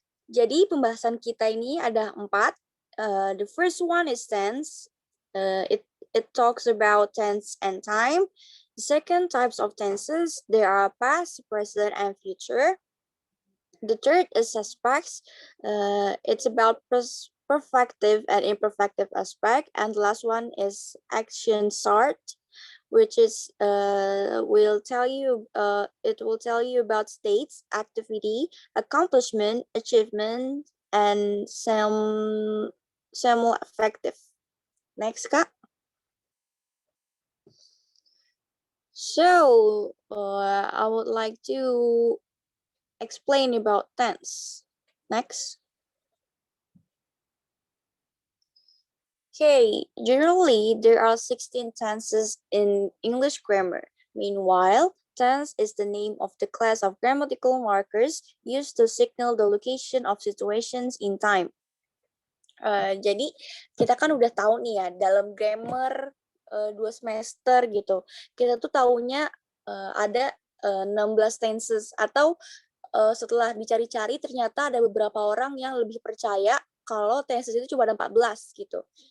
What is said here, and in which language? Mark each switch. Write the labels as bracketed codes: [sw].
[id] Jadi pembahasan kita ini ada 4. [en] The first one is tense. It talks about tense and time. The second types of tenses, there are past, present, and future. The third is aspects. It's about perfective and imperfective aspect. And the last one is action start, which is it will tell you about states, activity, accomplishment, achievement, and semi-effective. Next, Kak. So I would like to explain about tense. Next. Okay, generally there are 16 tenses in English grammar. Meanwhile, tense is the name of the class of grammatical markers used to signal the location of situations in time. [id] Jadi kita kan udah tahu nih ya, dalam grammar 2 semester gitu, kita tuh taunya ada 16 tenses, atau setelah dicari-cari ternyata ada beberapa orang yang lebih percaya kalau tenses itu cuma ada 14 gitu.